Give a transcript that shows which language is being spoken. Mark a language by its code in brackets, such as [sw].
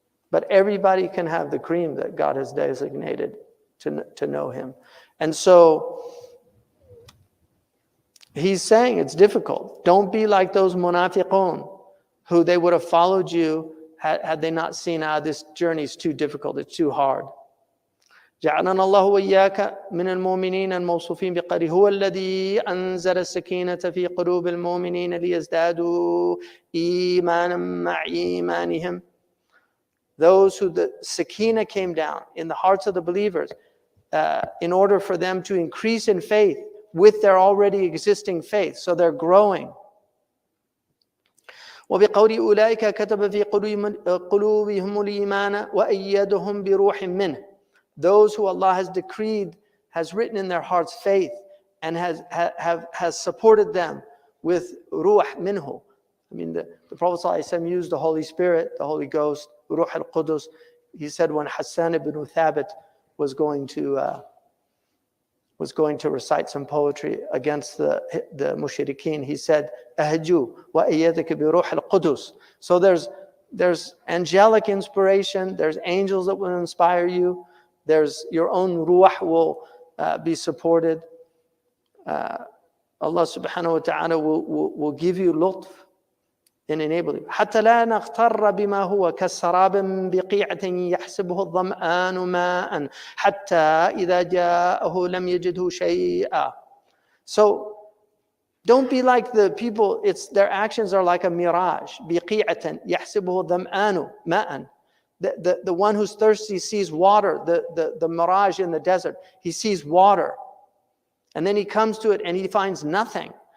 [en] But everybody can have the cream that God has designated to know Him. And so He's saying it's difficult. Don't be like those munafiqun, who they would have followed you had they not seen, this journey is too difficult, it's too hard. [ar] جعلنا الله وإياك من المؤمنين الموصوفين بقوله هو الذي أنزل السكينة في قلوب المؤمنين ليزدادوا إيمانا مع إيمانهم. [en] Those who the sakina came down in the hearts of the believers in order for them to increase in faith with their already existing faith, so they're growing. [ar] وبقول أولئك كتب في قلوبهم الإيمان وأيدهم بروح منه. [en] Those who Allah has decreed, has written in their hearts faith, and has supported them with ruh minhu. I mean, the Prophet ﷺ used the Holy Spirit, the Holy Ghost, ruh al-Qudus. He said when Hassan ibn Thabit was going to recite some poetry against the mushrikeen, he said, [ar] "Ahju wa ayyadaka bi ruh al-Qudus." [en] So there's angelic inspiration. There's angels that will inspire you. There's your own ruh will be supported. Allah subhanahu wa ta'ala will give you lutf and enable you. [ar] حتى لا نغتر بما هو كسراب بقيعة يحسبه الظمآن ماء حتى إذا جاءه لم يجده شيئا. [en] So don't be like the people. Their actions are like a mirage. [ar] بقيعة يحسبه الظمآن ماء. [en] The one who's thirsty sees water, the mirage in the desert. He sees water. And then he comes to it and he finds nothing.